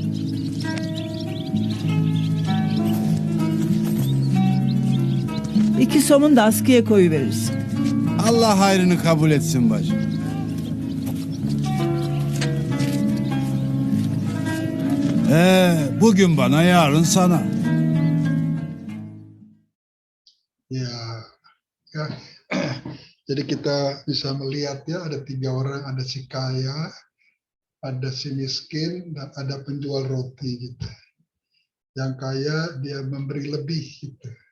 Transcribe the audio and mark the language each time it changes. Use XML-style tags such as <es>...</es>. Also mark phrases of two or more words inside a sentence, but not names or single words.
<tr>İki somun da askıya koyuverirsin. Allah hayrını kabul etsin bacım. Bugün bana, yarın sana. Ya.</tr> <id>Jadi kita bisa melihat ya, ada 3 orang, ada si kaya, ada si miskin, dan ada penjual roti gitu. Yang kaya dia memberi lebih gitu.</id>